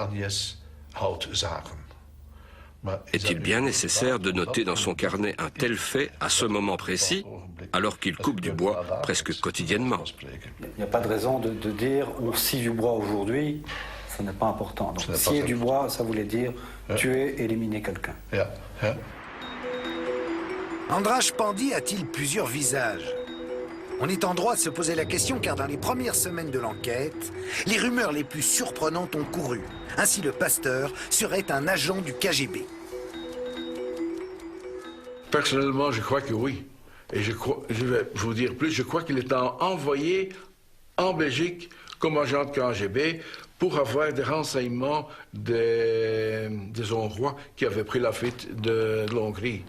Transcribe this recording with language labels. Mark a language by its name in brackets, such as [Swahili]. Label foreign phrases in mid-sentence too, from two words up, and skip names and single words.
[French] Est-il bien nécessaire de noter dans son carnet un tel fait à ce moment précis, alors qu'il coupe du bois presque quotidiennement? Il n'y a pas de raison de dire on scie du bois aujourd'hui, ce n'est pas important. Donc, scier du bois, ça voulait dire tuer, éliminer quelqu'un. András Pandy a-t-il plusieurs visages? On est en droit de se poser la question car dans les premières semaines de l'enquête, les rumeurs les plus surprenantes ont couru. Ainsi, le pasteur serait un agent du KGB. Personnellement, je crois que oui. Et je vais vous dire plus, je crois qu'il est envoyé en Belgique comme agent de KGB pour avoir des renseignements des Hongrois qui avaient pris la fuite de l'Hongrie.